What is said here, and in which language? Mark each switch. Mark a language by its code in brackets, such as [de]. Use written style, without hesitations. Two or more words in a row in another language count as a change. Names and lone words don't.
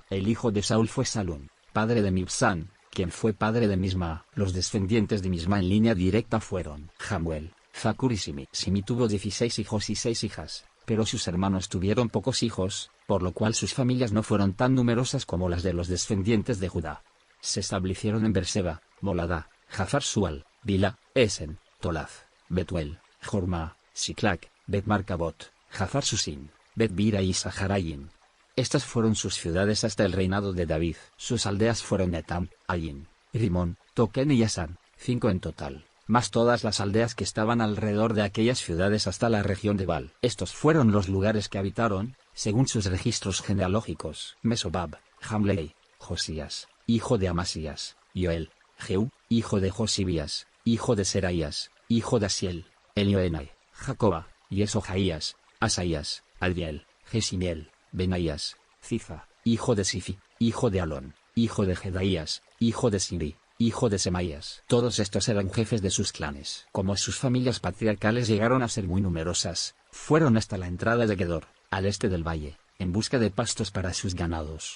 [es] El hijo de Saúl fue Salún, padre de Mibsán, quien fue padre de Misma. Los descendientes de Misma en línea directa fueron Jamuel, Zacur y Simi. Simi tuvo 16 hijos y 6 hijas, pero sus hermanos tuvieron pocos hijos, por lo cual sus familias no fueron tan numerosas como las de los descendientes de Judá. Se establecieron en Berseba, Molada, Jafar Sual, Bila, Esen, Tolaz, Betuel, Jorma, Siklac, Bet-Marcabot, Jafar Susin, Bet-Bira y Saharayin. Estas fueron sus ciudades hasta el reinado de David. Sus aldeas fueron Etam, Ayin, Rimón, Token y Asan, 5 en total, más todas las aldeas que estaban alrededor de aquellas ciudades hasta la región de Bal. Estos fueron los lugares que habitaron, según sus registros genealógicos: Mesobab, Jamlei, Josías, hijo de Amasías, Yoel, Jehú, hijo de Josibías, hijo de Seraías, hijo de Asiel, Elioenai, Jacoba, Yesojaías, Asaías, Adriel, Gesimiel, Benaías, Zifa, hijo de Sifi, hijo de Alón, hijo de Jedaías, hijo de Siri, hijo de Semaías. Todos estos eran jefes de sus clanes. Como sus familias patriarcales llegaron a ser muy numerosas, fueron hasta la entrada de Gedor, al este del valle, en busca de pastos para sus ganados.